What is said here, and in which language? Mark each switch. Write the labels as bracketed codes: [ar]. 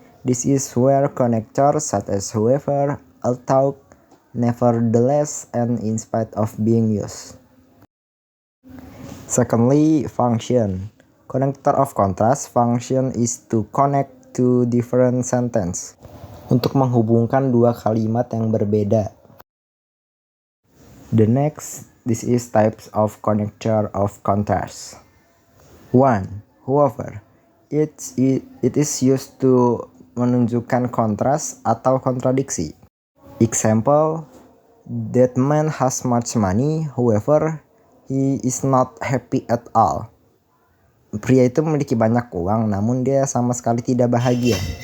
[en] This is where connectors such as however, although, nevertheless, and in spite of being used. Secondly, function. Connector of contrast function is to connect two different sentences. [id] Untuk menghubungkan dua kalimat yang berbeda. [en] The next, this is types of connector of contrast. 1. However, it is used to [id] menunjukkan kontras atau kontradiksi. [en] Example, that man has much money, however, he is not happy at all. [id] Pria itu memiliki banyak uang, namun dia sama sekali tidak bahagia.